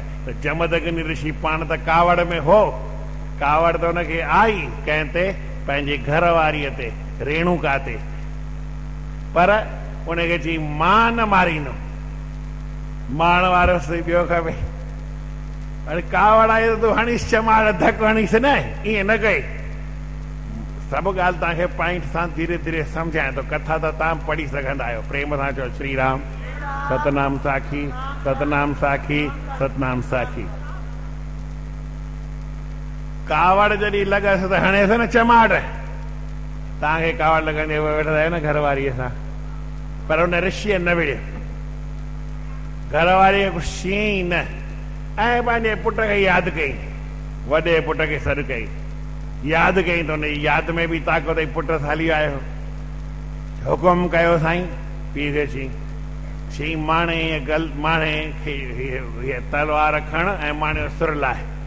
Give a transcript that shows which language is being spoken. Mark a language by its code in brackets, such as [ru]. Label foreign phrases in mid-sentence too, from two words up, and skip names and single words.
[sd] त जमदग्नि ऋषि पाण त कावड़ में हो, कावड़ त हुनखे आई कंहिं ते, पंहिंजे घर वारीअ ते, रेणुका ते, पर उनखे चई मां न मारींदुमि, मारण वारो ॿियो खपे। अरे कावड़ आहे त तूं हणीस चमाड़ धक हणीस न, ईअं न कई। सभु ॻाल्हि तव्हांखे पॉइंट सां धीरे धीरे सम्झाए थो, कथा त तव्हां पढ़ी सघंदा आहियो, प्रेम सां चओ श्री राम सतनाम साखी, सतनाम साखी, सतनाम साखी। कावड़ जॾहिं लॻसि त हणेसि न चमाड़, तव्हांखे कावड़ लॻंदे वेठा आहियो न घर वारीअ सां, पर हुन ऋषिअ न विड़ियो, घर वारीअ कुझु शई न, ऐं पंहिंजे पुट खे यादि कई, वॾे पुट खे सॾु कई, यादि कई त हुनजी यादि में बि ताक़त, पुट हली आयो, हुकुम कयो साईं, पीउ खे चई माणे खे तलवार खण ऐं माणे जो सुर लाहे।